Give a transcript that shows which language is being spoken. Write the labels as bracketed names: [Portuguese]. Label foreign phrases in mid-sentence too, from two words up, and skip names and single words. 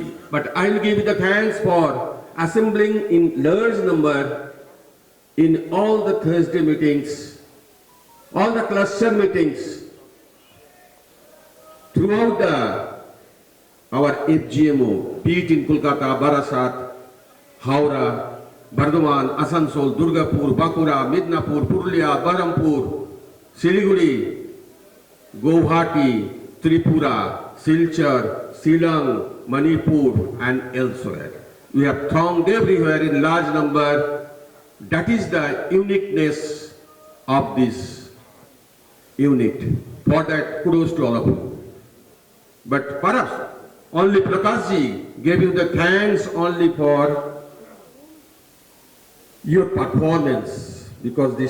[English] But I will give you the thanks for assembling in large number in all the Thursday meetings, all the cluster meetings throughout our FGMO, be it in Kolkata, Barasat, Howrah, बर्धमान, आसनसोल, दुर्गापुर, बांकुड़ा, मिदनापुर, पुरुलिया, बहरमपुर, सिलीगुड़ी, गुवाहाटी, त्रिपुरा, सिलचर, शिलांग, Manipur, and elsewhere. We have thronged everywhere in large number. That is the uniqueness of this unit. For that, kudos to all of you. But perhaps only Prakash ji gave you the thanks only for your performance, because this